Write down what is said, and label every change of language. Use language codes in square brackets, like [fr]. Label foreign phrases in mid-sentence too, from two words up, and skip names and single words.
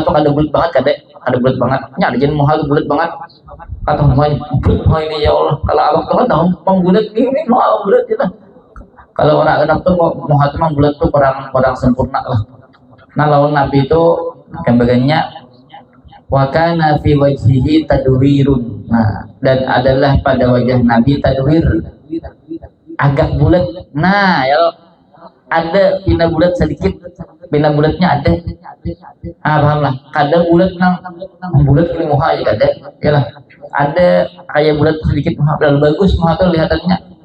[bjn] tuh kada bulat banget kada bulat banget nyari jen muha tuh bulat banget kata muha ini ya Allah kalau abang tuh tahu pembulat ini mau bulat kita kalau orang anak tuh muha tuh bulat tuh kurang sempurna lah nah lawan nabi itu gambarannya [ar] وكان في وجهه تدوير [bjn] nah dan adalah pada wajah nabi tadwir agak bulat nah ya ada pina bulat sedikit pina bulatnya ada paham lah kadang bulat nang bulat ini muha aja ada ya lah ada kayak bulat sedikit muha bagus muha tuh lihatannya